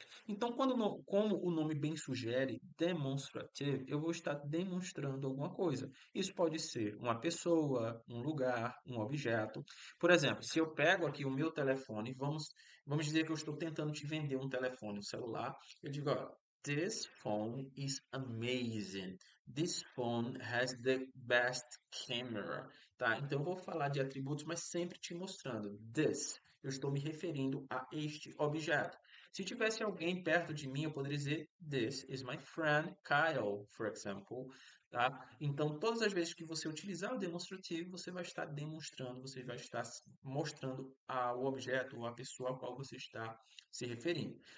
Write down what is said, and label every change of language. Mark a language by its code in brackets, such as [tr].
[pt] Então, como o nome bem sugere, demonstrative, eu vou estar demonstrando alguma coisa. Isso pode ser uma pessoa, um lugar, um objeto. Por exemplo, se eu pego aqui o meu telefone, vamos dizer que eu estou tentando te vender um telefone, um celular, eu digo, ó, [en] this phone is amazing. This phone has the best camera. [pt] Tá? Então, eu vou falar de atributos, mas sempre te mostrando. This, eu estou me referindo a este objeto. Se tivesse alguém perto de mim, eu poderia dizer [en] This is my friend Kyle, for example, [pt] tá? Então, todas as vezes que você utilizar o demonstrativo, você vai estar demonstrando, você vai estar mostrando o objeto ou a pessoa a qual você está se referindo.